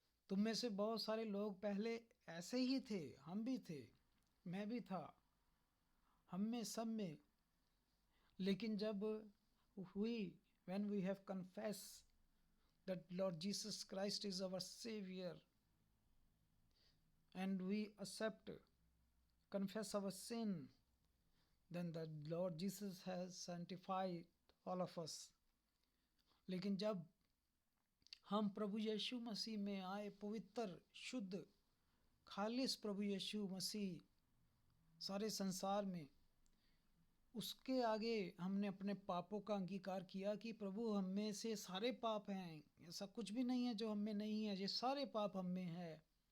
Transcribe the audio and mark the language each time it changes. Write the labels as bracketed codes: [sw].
[hi] तुम में से बहुत सारे लोग पहले ऐसे ही थे, हम भी थे, मैं भी था, हम में सब में। लेकिन जब [en] when we have confessed that Lord Jesus Christ is our Savior and we confess our sin, then the Lord Jesus has sanctified all of us. [hi] लेकिन जब हम प्रभु यीशु मसीह में आए, पवित्र, शुद्ध, खालिस प्रभु यीशु मसीह सारे संसार में, उसके आगे हमने अपने पापों का अंगीकार किया कि प्रभु हम में से सारे पाप हैं, ऐसा कुछ भी नहीं है जो हम में नहीं है, ये सारे पाप हम में है।